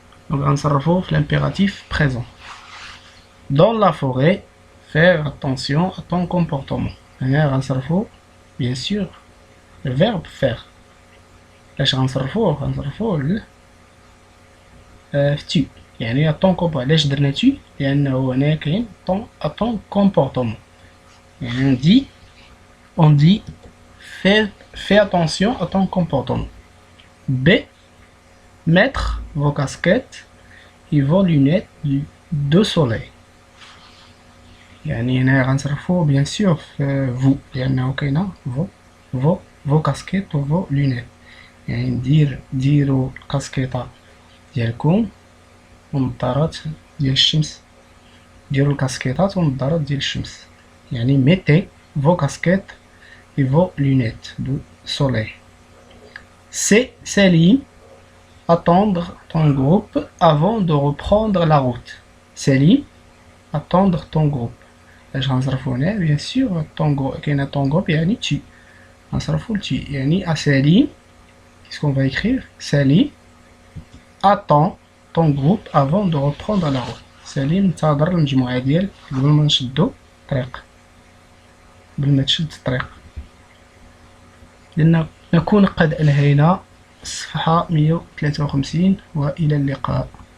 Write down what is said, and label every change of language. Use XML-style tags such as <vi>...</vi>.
<fr>Donc</fr> <ar>غنصرفو في</ar> <fr>l'impératif présent. Dans la forêt, faire attention à ton comportement.</fr> <ar>هنا غنصرفو</ar> <fr>bien sûr le verbe faire.</fr> <ar>علاش غنصرفوه tu يعني</ar> <fr>à ton comportement.</fr> <ar>علاش درنا tu؟ لأنه هنا كاين</ar> <fr>à ton comportement.</fr> <ar>يعني</ar> <fr>on dit fais attention à ton comportement. B. Mettre vos casquettes et vos lunettes de soleil.</fr> <ar>يعني هنا غنصرفو</ar> <fr>bien sûr vous</fr> <ar>لأنه كاينة</ar> <fr>vos casquettes</fr> <ar>و</ar> <fr>vos lunettes.</fr> <ar>يعني ديروا الكاسكيطة ديالكم والنظارات ديال الشمس. ديروا الكاسكيطات والنظارات ديال الشمس. يعني</ar> <fr>mettez vos casquettes et vos lunettes de soleil. C'est Salim. Attendre ton groupe avant de reprendre la route. Salim. Attendre ton groupe.</fr> <ar>اش غنصرفو هنا</ar> <fr>bien sûr</fr> <ar>كاين</ar> <fr>ton groupe</fr> <ar>يعني tu. غنصرفو tu يعني Salim.</ar> <fr>Qu'est-ce qu'on va écrire? Salim. Attends ton groupe avant de reprendre la route.</fr> <ar>Salim انتظر المجموعة ديال قبل ما نشدو الطريق. قبل ما تشد الطريق. نكون قد أنهينا الصفحة 153 وإلى اللقاء.</ar>